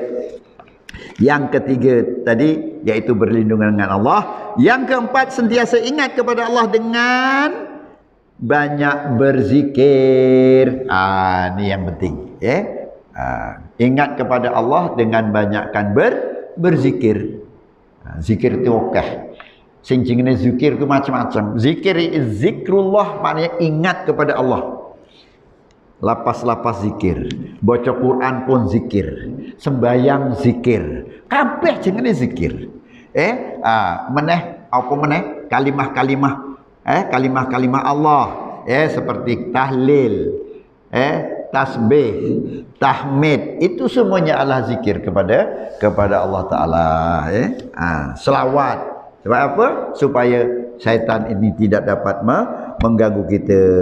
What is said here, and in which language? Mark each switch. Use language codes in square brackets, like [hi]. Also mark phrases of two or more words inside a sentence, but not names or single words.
[ms] Yang ketiga tadi iaitu berlindungan dengan Allah. Yang keempat, sentiasa ingat kepada Allah dengan banyak berzikir. Ni yang penting, ingat kepada Allah dengan banyakkan berzikir. Zikir itu [jv] sing jenenge [ms] zikir ku macam-macam. Zikrullah maknanya ingat kepada Allah. Lapas-lapas zikir, baca Quran pun zikir, sembayang zikir, [jv] kabeh jenenge [ms] zikir. Meneh kalimah Allah, seperti tahlil, tasbih, tahmid, itu semuanya adalah zikir kepada Allah Taala. Selawat. Sebab apa? Supaya syaitan ini tidak dapat mengganggu kita.